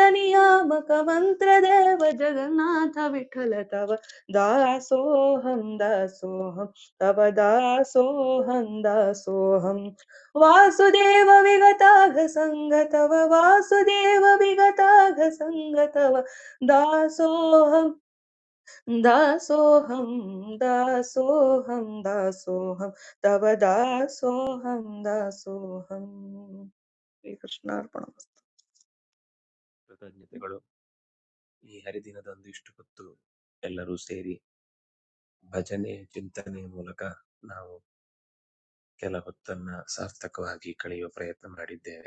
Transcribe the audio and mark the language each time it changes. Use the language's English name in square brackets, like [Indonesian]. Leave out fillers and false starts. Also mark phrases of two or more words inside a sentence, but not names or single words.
[Sanskrit] ನಿಯಾಮಕ ಮಂತ್ರ ದೇವ ಜಗನ್ನಾಥ ವಿಠಲ ತವ ದಾಸೋಹಂ ದಾಸೋಹಂ ತವ ದಾಸೋಹಂ ದಾಸೋಹಂ ವಾಸುದೇವ ವಿಗತಾಘ ಸಂಗತವ ವಾಸುದೇವ ವಿಗತಾಘ ಸಂಗತವ ದಾಸೋಹಂ ದಾಸೋಹಂ ದಾಸೋಹಂ ದಾಸೋಹಂ ತವ ದಾಸೋಹಂ ದಾಸೋಹಂ ಶ್ರೀಕೃಷ್ಣಾರ್ಪಣಮಸ್ತು. [Kannada] ಕೃತಜ್ಞತೆಗಳು. ಈ ಹರಿದಿನದಂದು ಇಷ್ಟು ಹೊತ್ತು ಎಲ್ಲರೂ ಸೇರಿ ಭಜನೆ ಚಿಂತನೆ ಮೂಲಕ ನಾವು ಕೆಲ ಹೊತ್ತನ್ನ ಸಾರ್ಥಕವಾಗಿ ಕಳೆಯುವ ಪ್ರಯತ್ನ ಮಾಡಿದ್ದೇವೆ.